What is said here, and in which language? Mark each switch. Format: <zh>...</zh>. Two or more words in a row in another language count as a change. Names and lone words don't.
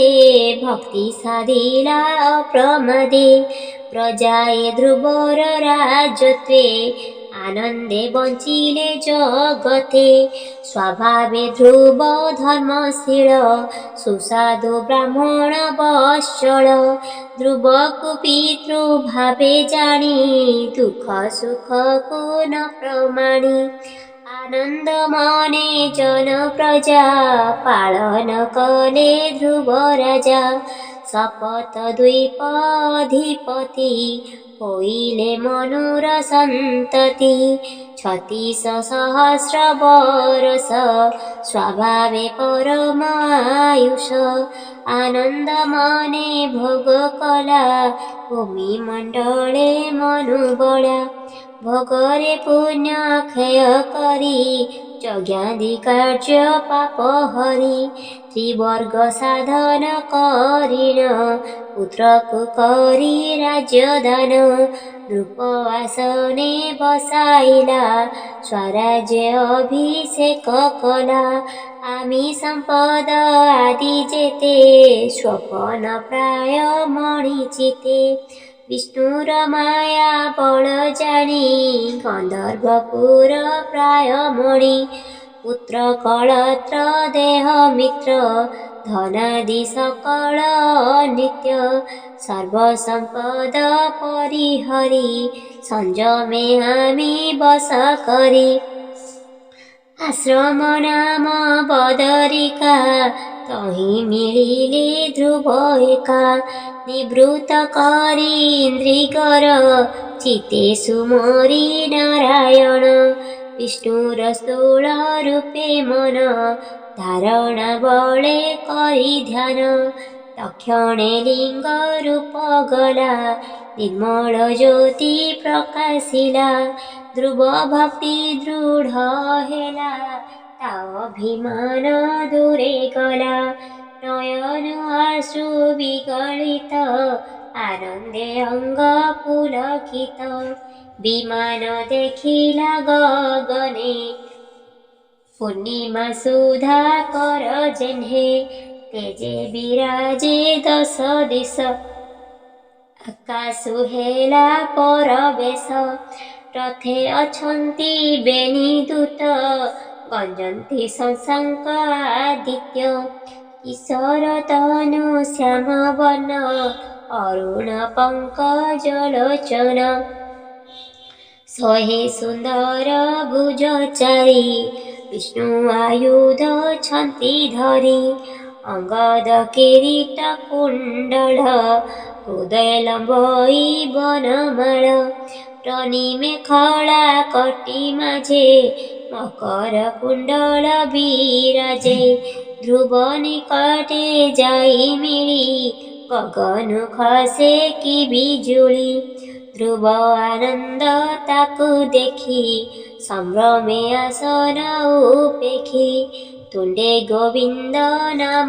<or>ଭକ୍ତି ସାଧିଲା ଅପ୍ରମାଦେ ପ୍ରଜାଏ ଧ୍ରୁବର ରାଜତ୍ୱେ ଆନନ୍ଦେ ବଞ୍ଚିଲେ ଜଗତେ ସ୍ୱଭାବେ ଧ୍ରୁବ ଧର୍ମଶୀଳ ସୁସାଧୁ ବ୍ରାହ୍ମଣ ବତ୍ସଳ ଧ୍ରୁବ କୁ ପିତୃ ଭାବେ ଜାଣି ଦୁଖ ସୁଖ କୁ ନ ପ୍ରମାଣି ଆନନ୍ଦ ମନେ ଜନ ପ୍ରଜା ପାଳନ କଲେ ଧ୍ରୁବ ରାଜା ଶପଥ ଦ୍ୱୀପାଧିପତି ହୋଇଲେ ମନୁର ସନ୍ତତି 36 ସହସ୍ର ବର୍ଷ ସ୍ୱଭାବେ ପରମାୟୁଷ ଆନନ୍ଦ ମନେ ଭୋଗ କଲା ଭୂମି ମଣ୍ଡଳେ ମନୁବଳା ଭୋଗରେ ପୁଣ୍ୟ କ୍ଷୟ କରି ଯଜ୍ଞାଦି କାର୍ଯ୍ୟ ପାପ ହରି ତ୍ରିବର୍ଗ ସାଧନ କରିଣ ପୁତ୍ର କୁ କରି ରାଜ୍ୟ ଦାନ ରୂପ ଆସନେ ବସାଇଲା ସ୍ୱରାଜ୍ୟ ଅଭିଷେକ କଲା ଆମି ସମ୍ପଦ ଆଦି ଯେତେ ସ୍ୱପନ ପ୍ରାୟ ମଣିଚିତେ ବିଷ୍ଣୁର ମାୟା ବଳ ଜାଣି ଗନ୍ଧର୍ବପୁର ପ୍ରାୟ ମଣି ପୁତ୍ର କଳତ୍ର ଦେହ ମିତ୍ର ଧନାଦି ସକଳ ନିତ୍ୟ ସର୍ବସମ୍ପଦ ପରିହରି ସଂଯମେ ହାମି ବସ କରି ଆଶ୍ରମ ନାମ ବଦରିକା ତହି ମିଳିଲେ ଧ୍ରୁବ ଏକା ନିବୃତ୍ତ କରି ଇନ୍ଦ୍ରିଗର ଚିତେ ସୁମରି ନାରାୟଣ ବିଷ୍ଣୁର ସ୍ଥୂଳ ରୂପେ ମନ ଧାରଣା ବଳେ କରି ଧ୍ୟାନ ତକ୍ଷଣେ ଲିଙ୍ଗ ରୂପ ଗଲା ନିର୍ମଳ ଜ୍ୟୋତି ପ୍ରକାଶିଲା ଧ୍ରୁବ ଭକ୍ତି ଦୃଢ଼ ହେଲା ତା ଅଭିମାନ ଦୂରେ ଗଲା ନୟନ ଆଶୁ ବିଗଳିତ ଆନନ୍ଦେ ଅଙ୍ଗ ପୁଲକିତ ବିମାନ ଦେଖିଲା ଗଗନେ ପୂର୍ଣ୍ଣିମା ସୁଧା କର ଯେହ୍ନେ ତେଜେ ବିରାଜେ ଦଶ ଦିଶ ଆକାଶ ହେଲା ପରବେଶ ରଥେ ଅଛନ୍ତି ବେଣି ଦୂତ ଗଞ୍ଜନ୍ତି ଶଶାଙ୍କ ଆଦିତ୍ୟ କିଶୋର ତନୁ ଶ୍ୟାମ ବର୍ଣ୍ଣ ଅରୁଣ ପଙ୍କଜ ଲୋଚନ ସହେ ସୁନ୍ଦର ଭୁଜ ଚାରି ବିଷ୍ଣୁ ଆୟୁଧ ଛନ୍ତି ଧରି ଅଙ୍ଗଦ କିରୀଟ କୁଣ୍ଡଳ ହୃଦୟ ଲମ୍ବଇ ବନମାଳ ଟଣି ମେଖଳା କଟି ମାଝେ ମକର କୁଣ୍ଡଳ ବିରାଜେ ଧ୍ରୁବ ନିକଟେ ଯାଇ ମିଳି ଗଗନ ଖସେ କି ବିଜୁଳି ଧ୍ରୁବ ଆନନ୍ଦ ତାକୁ ଦେଖି ସମ୍ଭ୍ରମେ ଆସନ ଉପେଖି ତୁଣ୍ଡେ ଗୋବିନ୍ଦ ନାମ</or>